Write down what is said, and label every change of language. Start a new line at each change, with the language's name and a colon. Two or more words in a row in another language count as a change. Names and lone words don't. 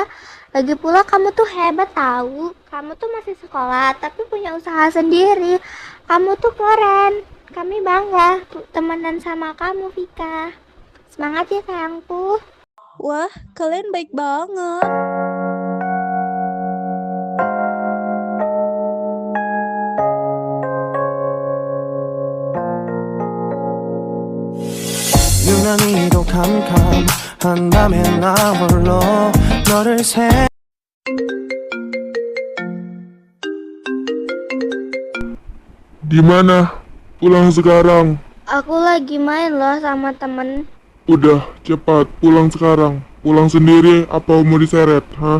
Indonesian: Lagi pula kamu tuh hebat tahu. Kamu tuh masih sekolah tapi punya usaha sendiri. Kamu tuh keren. Kami bangga temenan sama kamu, Vika. Semangat ya sayangku. Wah, kalian baik banget.
Korean: 유난히도 캄캄한 밤에 나 홀로 너를
Indonesian: Di mana? Pulang sekarang. Aku lagi main loh sama temen. Udah, cepat pulang sekarang. Pulang sendiri apa mau diseret, hah?